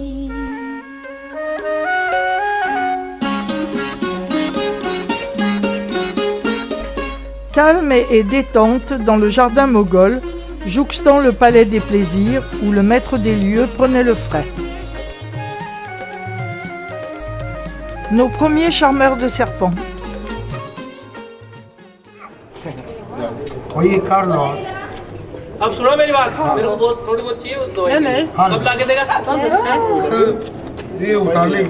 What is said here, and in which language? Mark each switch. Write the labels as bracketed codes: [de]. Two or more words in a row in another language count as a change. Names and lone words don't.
[fr] Calme et détente dans le jardin moghol, jouxtant le palais des plaisirs où le maître des lieux prenait le frais. Nos premiers charmeurs de serpents. [hi] वही कार्लोस अब सुनो मेरी बात मेरे को बहुत थोड़ी बहुत चाहिए दवाई कब ला के देगा ये उतार ले